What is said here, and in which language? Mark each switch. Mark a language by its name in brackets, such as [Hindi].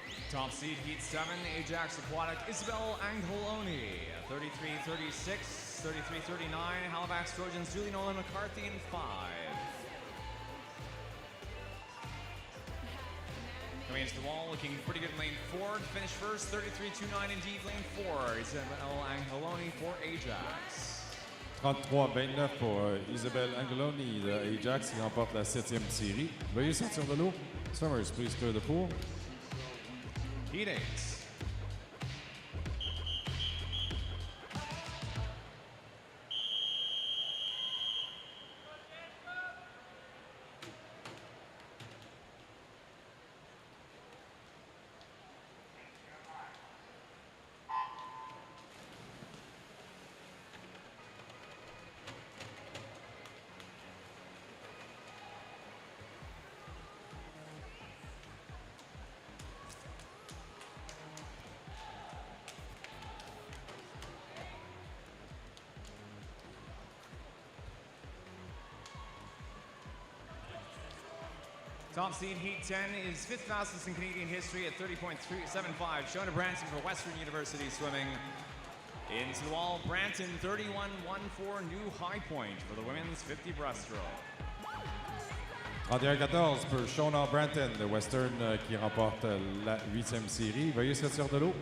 [English] Top seed Heat 7, Ajax Aquatic, Isabel Angeloni, 33.36, 33.39, Halifax Trojans, Julie Nolan McCarthy in 5. Coming into the wall, looking pretty good in lane 4, to finish first, 33.29 indeed, lane 4, Isabel Angeloni for Ajax. [French] 33-29 pour Isabelle Angeloni de Ajax qui remporte la 7e série. Veuillez sortir de l'eau. [English] Summers, please clear the pool. Heat 8. Top seed Heat 10 is 5th fastest in Canadian history at 30.375. Shona Branson for Western University Swimming. Into the wall, Branton 31.14, new high point for the women's 50 breaststroke. [French] 31-14 pour Shona Branton de Western qui remporte la 8e série. Veuillez sortir de l'eau.